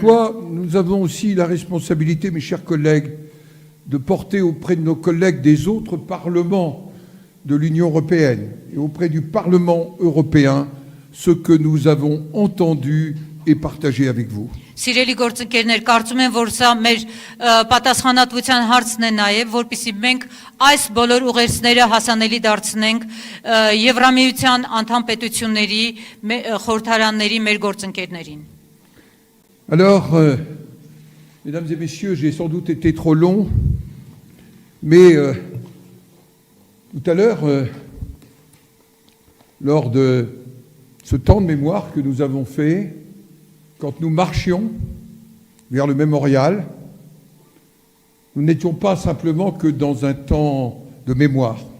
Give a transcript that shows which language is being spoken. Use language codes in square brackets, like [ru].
[fr] pourquoi nous avons aussi la responsabilité, mes chers collègues, de porter auprès de nos collègues des autres parlements de l'Union européenne et auprès du Parlement européen ce que nous avons entendu et partagé avec vous. [hy] Սիրելի գործընկերներ, կարծում եմ, որ սա մեր պատասխանատվության հարցն է նաև, որպեսզի մենք այս բոլոր ուղերձները հասանելի դարձնենք Եվրամիության անդամ պետությունների խորհրդարանների մեր գործընկերներին։ [fr] Alors, mesdames et messieurs, j'ai sans doute été trop long, mais tout à l'heure, lors de ce temps de mémoire que nous avons fait, quand nous marchions vers le mémorial, nous n'étions pas simplement que dans un temps de mémoire.